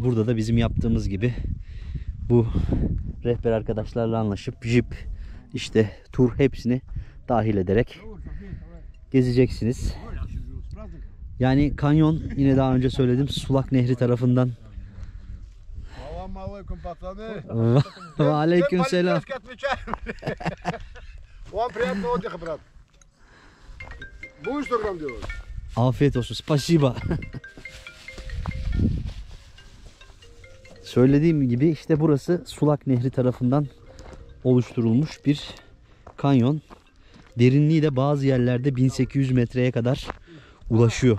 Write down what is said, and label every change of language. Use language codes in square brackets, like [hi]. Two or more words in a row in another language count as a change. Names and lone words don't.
[tr] Burada da bizim yaptığımız gibi bu rehber arkadaşlarla anlaşıp jip, işte tur hepsini dahil ederek gezeceksiniz. Yani kanyon yine daha önce söyledim Sulak Nehri tarafından. Selamünaleyküm patroni. Ve aleyküm selam. [ru] Вам приятного отдыха, брат. Будешь 100 грамм делать? [tr] Afiyet olsun. Spasiba. Söylediğim gibi işte burası Sulak Nehri tarafından oluşturulmuş bir kanyon. Derinliği de bazı yerlerde 1800 metreye kadar ulaşıyor.